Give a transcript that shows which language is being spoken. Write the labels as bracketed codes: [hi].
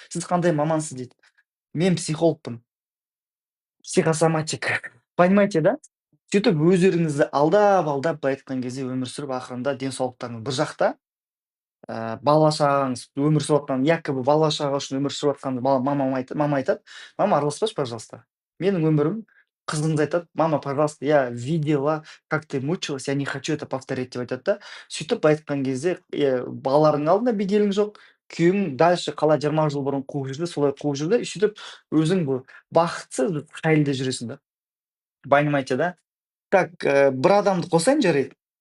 [kk] Сіз қандай мамансыз дейді. Мен психологпын, психосоматик. [ru] Понимаете, да? [kk] Сөйтіп өздеріңізді алдап, былай айтқан кезде өмір сүріп, ақырында денсаулықтарыңыз бір жақта, бала шағаңыз өмір сүріп жатқан, якобы бала шаға үшін өмір сүріп жатқан мама айтады: "Мама, араласпашы, [ru] пожалуйста. [kk] Менің өмірім". Қызыңыз айтады: [ru] "Мама, пожалуйста, я видела, как ты мучилась, я не хочу это повторять", [kk] деп айтады да. Сөйтіп былай айтқан кезде, балалардың алдында беделің жоқ, күйеуің дальше қалай 20 жыл бұрын қуып жүрді, солай қуып жүрді, и сөйтіп өзің бұл бақытсыз бір халде жүресің да. [ru] Понимаете, да? [kk] Так, бір адамды қосайын жарайды.